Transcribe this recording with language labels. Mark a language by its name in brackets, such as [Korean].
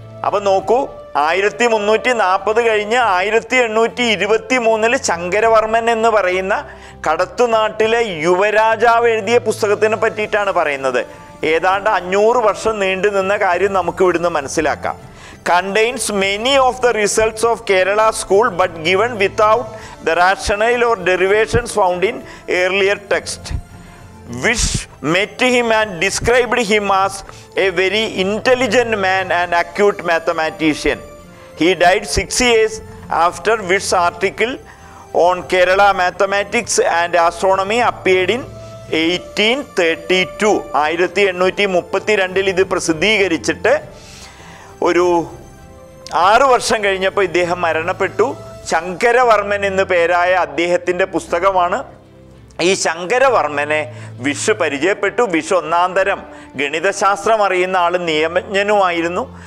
[Malayalam] അപ്പം നോക്കൂ, 1340 കഴിഞ്ഞ് 1823 ശങ്കരവർമ്മൻ എന്ന് പറയുന്ന കടത്തുനാട്ടിലെ യുവരാജാവ് എഴുതിയ പുസ്തകത്തിനെ പറ്റിയിട്ടാണ് പറയുന്നത്. ഏതാണ്ട് 500 വർഷം നീണ്ടു നിന്ന കാര്യം നമുക്ക് ഇവിടുന്ന് മനസ്സിലാക്കാം. [English] Contains many of the results of Kerala school but given without the rationale or derivations found in earlier text. Wish met him and described him as a very intelligent man and acute mathematician. He died 6 years after Wish's article on Kerala mathematics and astronomy appeared in 1832. [Malayalam] 1832 ഇത് പ്രസിദ്ധീകരിച്ചിട്ട് ഒരു 6 വർഷം കഴിഞ്ഞപ്പോൾ ഇദ്ദേഹം മരണപ്പെട്ടു. ശങ്കരവർമ്മൻ എന്ന് പേരായ അദ്ദേഹത്തിൻ്റെ പുസ്തകമാണ്. ഈ ശങ്കരവർമ്മനെ വിഷ് പരിചയപ്പെട്ടു. വിഷ് ഒന്നാന്തരം ഗണിതശാസ്ത്രം അറിയുന്ന ആൾ, നിയമജ്ഞനുമായിരുന്നു.